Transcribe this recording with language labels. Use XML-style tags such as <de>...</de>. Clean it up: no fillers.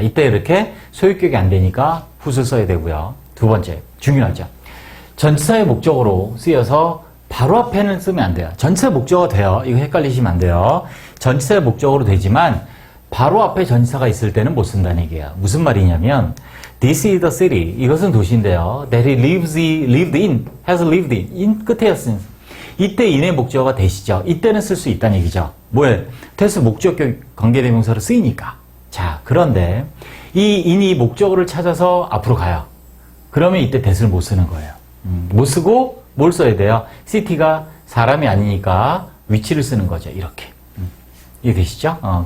<ko>이때 이렇게 소유격이 안 되니까 whose를 써야 되고요. 두 번째, 중요하죠. 전치사의 목적으로 쓰여서 바로 앞에는 쓰면 안 돼요. 전치사 목적어가 돼요. 이거 헷갈리시면 안 돼요. 전치사의 목적어로 되지만 바로 앞에 전치사가 있을 때는 못 쓴다는 얘기예요. 무슨 말이냐면</ko> <en>This is the city.</en> <ko>이것은 도시인데요.</ko> <en>That he lived in, has lived in</en> <ko>끝에였으니 이때 in의 목적어가 that이죠. 이때는 쓸 수 있다는 얘기죠. 뭐에? that은 목적격 관계대명사로 쓰이니까. 자, 그런데 이 in이 목적어를 찾아서 앞으로 가요. 그러면 이때 that을 못 쓰는 거예요. 못 쓰고 뭘 써야 돼요? city가 사람이 아니니까 위치를 쓰는 거죠. 이렇게. 이해되시죠?</ko>